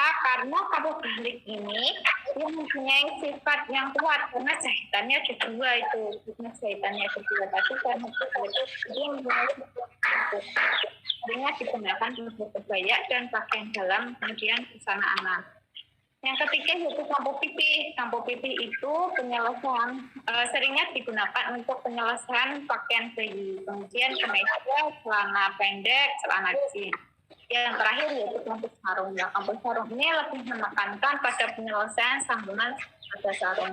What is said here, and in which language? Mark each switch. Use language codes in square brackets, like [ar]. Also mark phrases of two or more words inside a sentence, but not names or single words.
[id] Karena kampuh balik ini dia mempunyai sifat yang kuat karena jahitannya ada 2 itu. Jahitannya ada 2 tadi karena dia mempunyai sifat seringnya digunakan untuk kebaya dan pakaian dalam, kemudian busana anak. Yang ketiga yaitu kampuh pipih. Kampuh pipih itu penyelesaian seringnya digunakan untuk penyelesaian pakaian bayi, kemudian kemeja, celana pendek, celana jeans. Yang terakhir yaitu kampuh sarung. Ya, kampuh sarung ini lebih menekankan pada penyelesaian sambungan pada sarung.